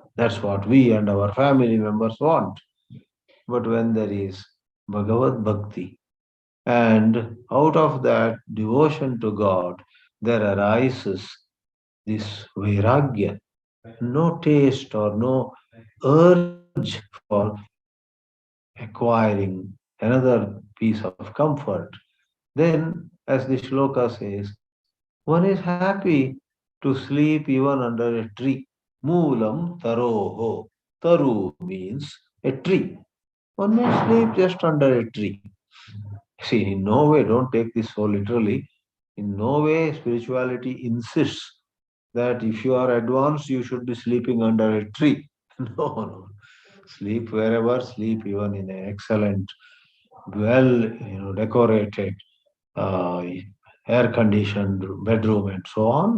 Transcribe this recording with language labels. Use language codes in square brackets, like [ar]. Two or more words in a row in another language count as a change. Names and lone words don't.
[en] That's what we and our family members want. But when there is Bhagavad Bhakti, and out of that devotion to God, there arises this vairāgya, no taste or no urge for acquiring another piece of comfort. Then, as the shloka says, one is happy to sleep even under a tree. [sa] Moolam taroho. [en] Taru means a tree. One may sleep just under a tree. See, in no way, don't take this so literally. In no way, spirituality insists that if you are advanced, you should be sleeping under a tree. No, no. Sleep wherever, sleep even in an excellent, well, decorated, uh, air-conditioned bedroom and so on.